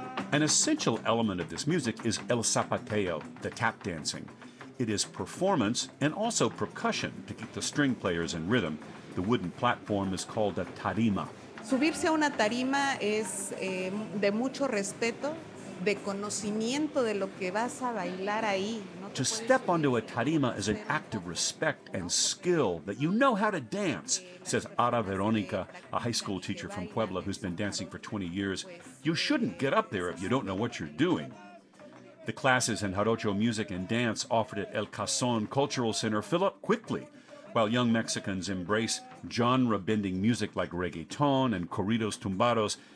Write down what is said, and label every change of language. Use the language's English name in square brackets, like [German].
[English] An essential element of this music is el zapateo, the tap dancing. It is performance and also percussion to keep the string players in rhythm. The wooden platform is called a tarima. [Spanish] Subirse a una tarima es de mucho respeto, de conocimiento de lo que vas a bailar ahí. [English] To step onto a tarima is an act of respect and skill that you know how to dance, says Ara Veronica, a high school teacher from Puebla who's been dancing for 20 years. You shouldn't get up there if you don't know what you're doing. The classes in jarocho music and dance offered at El Cason Cultural Center fill up quickly, while young Mexicans embrace genre-bending music like reggaeton and corridos tumbados.